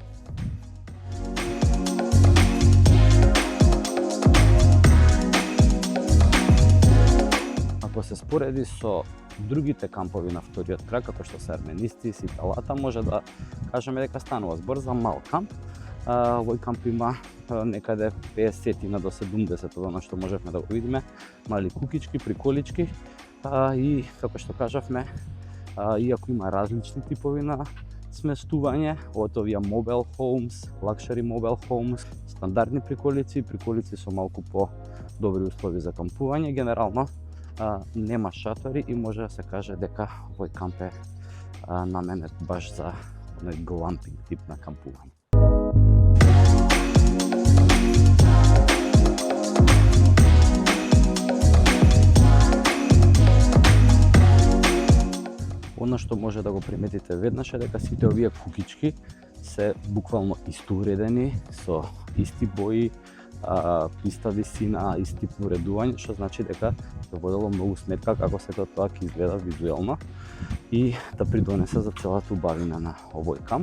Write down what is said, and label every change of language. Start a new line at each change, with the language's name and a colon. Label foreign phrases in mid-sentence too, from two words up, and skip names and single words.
Macedonian: Ако се спореди со другите кампови на вториот крак, како што се Арменистис и Талата, може да кажеме дека станува збор за мал камп. Овој камп има некаде 50 до 70 од оно што можевме да го видиме, мали кукички, приколички и како што кажавме, иако има различни типови на сместување, од овие
English: mobile homes, luxury mobile homes,
Macedonian: стандардни приколици, приколици со малку по добри услови за кампување, генерално нема шатори и може да се каже дека овој камп е наменет баш за оној глампинг тип на кампување. Оно што може да го приметите веднаш е дека сите овие кукички се буквално исто уредени, со исти бои, иста висина, исти уредување, што значи дека се водело многу сметка како сето тоа ќе изгледа визуелно и да придонесе за целата убавина на овој камп.